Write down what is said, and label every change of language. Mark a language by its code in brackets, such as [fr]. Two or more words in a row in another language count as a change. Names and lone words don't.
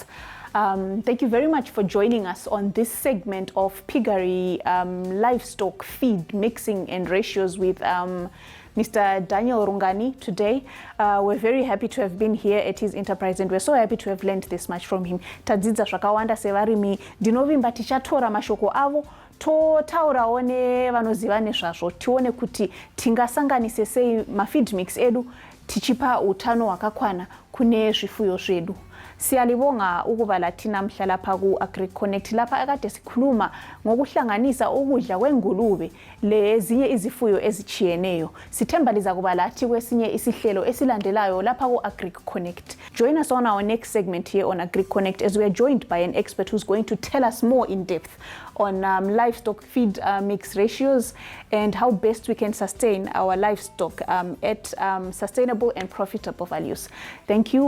[en] Thank you very much for joining us on this segment of piggery, livestock feed mixing and ratios with Mr. Daniel Rungani today. We're very happy to have been here at his enterprise, and we're so happy to have learned this much from him. [sn] Tadzidza zvakawanda sevarimi ndinovimba tichatora mashoko avo totaurawo nevanoziva nezvazvo tione kuti tingasanganise sei mafeed mix edu tichipa utano hwakakwana kune zvifuyo zvedu. [nd] Siyalibonga ukuba lathi namhla lapha ku Agric Connect lapha akade sikhuluma ngokuhlanganisa ukudla kwengulube lezinye izifuyo ezichiyeneyo. Sithemba liza kuba lathi kwesinye isihlelo esilandelayo lapha ku Agric Connect. [en] Join us on our next segment here on Agric Connect as we are joined by an expert who's going to tell us more in depth on livestock feed mix ratios and how best we can sustain our livestock at sustainable and profitable values. Thank you.